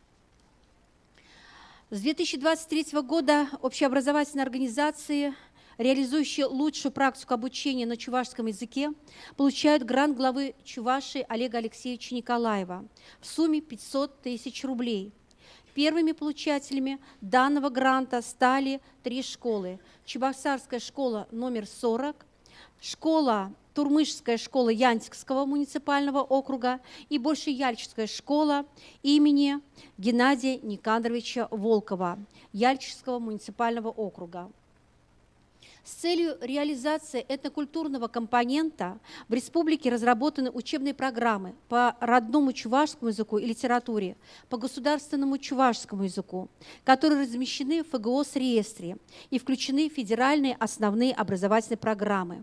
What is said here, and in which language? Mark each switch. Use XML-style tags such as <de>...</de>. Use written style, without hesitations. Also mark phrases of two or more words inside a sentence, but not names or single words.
<ru>С 2023 года общеобразовательные организации, реализующие лучшую практику обучения на чувашском языке, получают грант главы Чувашии Олега Алексеевича Николаева в сумме 500 тысяч рублей. Первыми получателями данного гранта стали 3 школы. Чебоксарская школа номер 40, Турмышская школа Янтикского муниципального округа и Большеяльческая школа имени Геннадия Никандровича Волкова Яльческого муниципального округа. С целью реализации этнокультурного компонента в республике разработаны учебные программы по родному чувашскому языку и литературе, по государственному чувашскому языку, которые размещены в ФГОС реестре и включены в федеральные основные образовательные программы.</ru>